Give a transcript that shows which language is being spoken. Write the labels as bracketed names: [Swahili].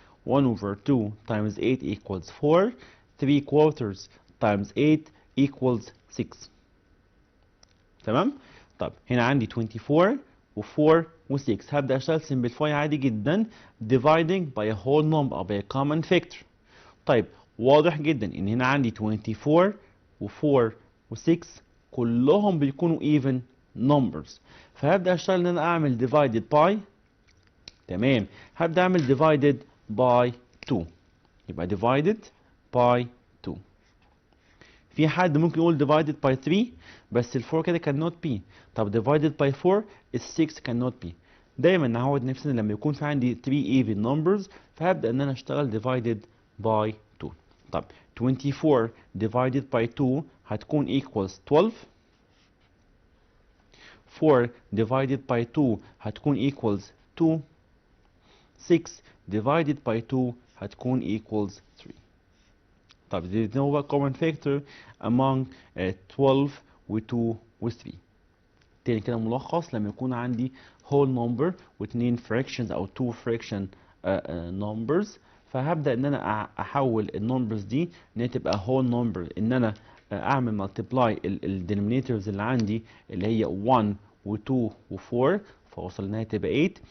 [English] 1 over 2 times 8 equals 4. 3 quarters times 8 equals 6. [Arabic] تمام؟ طب هنا عندي 24 و4 و6. هبدأ أشتغل [English] simplify [Arabic] عادي جدا [English] dividing by a whole number أو by a common factor. [Arabic] طيب واضح جدا إن هنا عندي 24 و4 و6 كلهم بيكونوا even numbers. فهبدأ أشتغل إن أنا أعمل [English] divided by. [Arabic] تمام، هبدأ أعمل divided by 2. [English] يبقى divided by 2. [Arabic] في حد ممكن يقول [English] divided by 3 [Arabic] بس ال 4 كده [English] cannot be. طب divided by 4 ال 6 cannot be. [Arabic] دايما نعود نفسنا لما يكون في عندي 3 [English] even numbers [Arabic] فهبدأ ان انا اشتغل [English] divided by 2. طب 24 divided by 2 [Arabic] هتكون [English] equals 12. 4 divided by 2 [Arabic] هتكون [English] equals 2. 6 divided by 2 [Arabic] هتكون [English] equals 3. طب there is no common factor among 12 و 2 و 3. [Arabic] تاني كده ملخص، لما يكون عندي [English] whole number [Arabic] و2 fractions او [English] 2 fraction numbers [Arabic] فهبدأ ان انا احول النمبرز دي ان هي تبقى whole number، ان انا اعمل مالتيبلاي الدينومينيتورز اللي عندي اللي هي 1 و2 و4 فوصل لها تبقى 8.